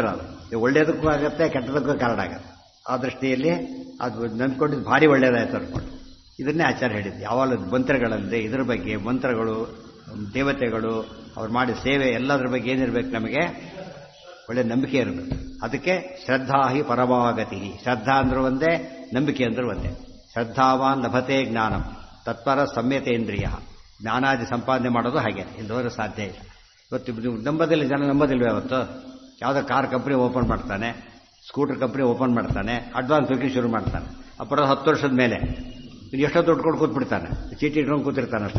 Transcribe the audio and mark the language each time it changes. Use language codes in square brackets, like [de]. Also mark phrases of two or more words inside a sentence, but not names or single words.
[kn] ಅದು ಒಳ್ಳೆಯದಕ್ಕೂ ಆಗುತ್ತೆ, ಕೆಟ್ಟದಕ್ಕೂ ಕಾರಣ ಆಗುತ್ತೆ. ಆ ದೃಷ್ಟಿಯಲ್ಲಿ ಅದು ನಂಬ್ಕೊಂಡಿದ್ದು ಭಾರಿ ಒಳ್ಳೆಯದಾಯ್ತು ಅಂದ್ಕೊಂಡು ಇದನ್ನೇ ಆಚಾರ್ಯ ಹೇಳಿದ್ದು. ಯಾವಾಗ ಮಂತ್ರಗಳಲ್ಲಿ ಇದ್ರ ಬಗ್ಗೆ ಮಂತ್ರಗಳು, ದೇವತೆಗಳು, ಅವ್ರು ಮಾಡಿದ ಸೇವೆ ಎಲ್ಲದ್ರ ಬಗ್ಗೆ ಏನಿರಬೇಕು, ನಮಗೆ ಒಳ್ಳೆ ನಂಬಿಕೆ ಇರಬೇಕು. ಅದಕ್ಕೆ [sa] ಶ್ರದ್ಧಾ ಹಿ ಪರಮಾಗತಿ. [kn] ಶ್ರದ್ಧಾ ಅಂದ್ರೂ ಒಂದೇ, ನಂಬಿಕೆ ಅಂದ್ರೂ ಒಂದೇ. [sa] ಶ್ರದ್ಧಾವಾನ್ ಲಭತೆ ಜ್ಞಾನಂ ತತ್ಪರ ಸಂಯತೇಂದ್ರಿಯ. [kn] ಜ್ಞಾನಾದಿ ಸಂಪಾದನೆ ಮಾಡೋದು ಹಾಗೆ, ಇಲ್ಲದೋದ್ರೆ ಸಾಧ್ಯ ಇಲ್ಲ. ಇವತ್ತು ನಂಬದಿಲ್ಲ, ಜನ ನಂಬೋದಿಲ್ವೇ? ಅವತ್ತು ಯಾವುದೋ [en] car company open [kn] ಮಾಡ್ತಾನೆ, [en] scooter company open [kn] ಮಾಡ್ತಾನೆ, [en] advance booking [kn] ಶುರು ಮಾಡ್ತಾನೆ. ಅಪರ 10 ವರ್ಷದ ಮೇಲೆ ಎಷ್ಟೋ ದುಡ್ಡು ಕೊಟ್ಟು ಕೂತ್ಬಿಡ್ತಾನೆ, ಚೀಟಿ ಇಟ್ಕೊಂಡು ಕೂತಿರ್ತಾನೆ ಅಷ್ಟೇ.